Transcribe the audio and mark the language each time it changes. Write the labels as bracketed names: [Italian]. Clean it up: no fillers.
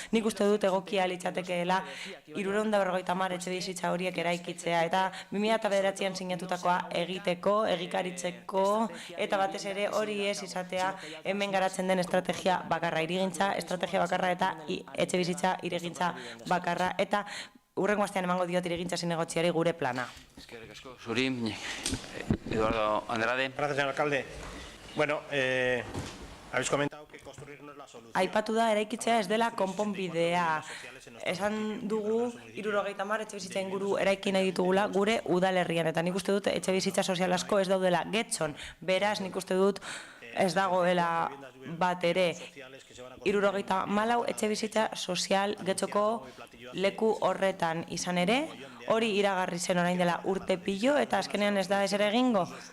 [Basque] Nik uste dut egokia litzatekeela 350 etxebizitza horiek eraikitzea eta 2009an sinatutakoa egiteko, egikaritzeko eta batez ere hori ez izatea hemen garatzen den estrategia bakarra, hirigintza estrategia bakarra eta etxebizitza hirigintza bakarra eta urrengo astean emango diot hirigintza zinegotziari gure plana. Eskerrik asko, zuri, Eduardo Andrade. [Spanish] Gracias, señor alcalde. Bueno, habéis comentado que construir no es la solución. [Basque] Aipatu da eraikitzea ez dela konponbidea. Esan dugu 70 etxebizitza inguru eraiki nahi ditugula gure udalerrian eta nik uste dut etxebizitza sozial asko ez daudela Getxon. Beraz, nik uste dut ez dagoela bat ere 74 etxebizitza sozial Getxoko leku horretan izan ere, hori iragarri zen orain dela urte pilo eta azkenean ez da ezer egingo.